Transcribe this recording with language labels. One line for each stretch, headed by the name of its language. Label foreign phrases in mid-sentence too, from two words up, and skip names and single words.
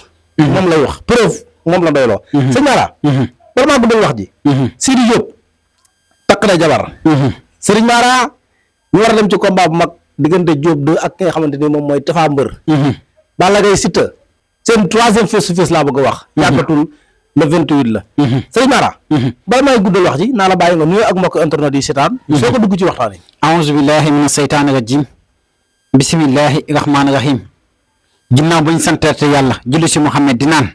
Wolof: moom lay wax preuve moom la doyloo. sëñ Mara. vraiment bu doon wax ji. Sidi Diop takk na jabar. Serigne Mara ñu war a dem ci combat bu mag diggante Diop 2 ak ki nga xamante ni moom mooy Tapha Mbeur. Balla Gaye Siteu seen troisième face-to-face laa bëgg a wax. yàggatul le 28 la. Serigne Mara. bala may guddal wax ji naa la bàyyi nga nuyoo ak mbokk internet yi seetaan. soo ko dugg ci waxtaan yi.
Arabic: أعوذ بالله من الشيطان الرجيم بسم الله الرحمن الرحيم.
Wolof: ginnaaw bañ santeerte yàlla julli si Muhammad di naan.